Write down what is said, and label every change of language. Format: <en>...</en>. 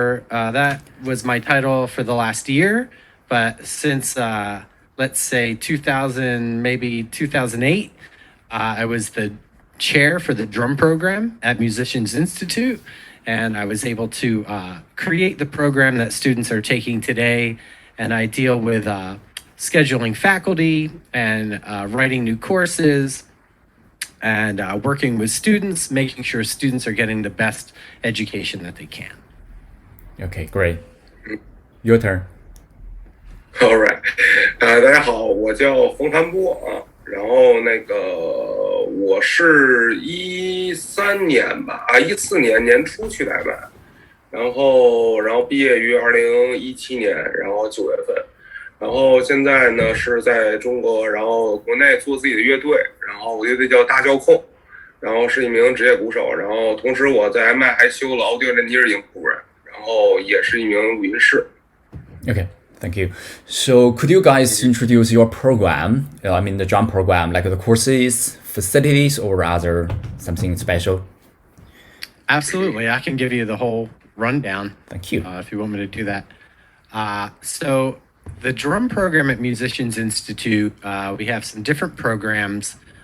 <en>That was my title for the last year, but since, let's say 2008, I was the chair for the drum program at Musicians Institute, and I was able to create the program that students are taking today, and I deal with scheduling faculty and writing new courses and working with students, making sure students are getting the best education that they can. Okay, great. Your turn. All right.</en> <zh>大家好，我叫冯谭波啊，然后我是14年年初去台湾，然后毕业于2017年，然后9月份，然后现在呢是在中国，然后国内做自己的乐队，然后我乐队叫大教控，然后是一名职业鼓手，然后同时我在 MI 还修了 Audio Engineering program，然后也是一名录音师。</zh> <en>Okay. Thank you. So could you guys introduce your program, the drum program, like the courses, facilities, or other something special? Absolutely. I can give you the whole rundown. Thank you. If you want me to do that. So the drum program at Musicians Institute, we have some different programs.</en>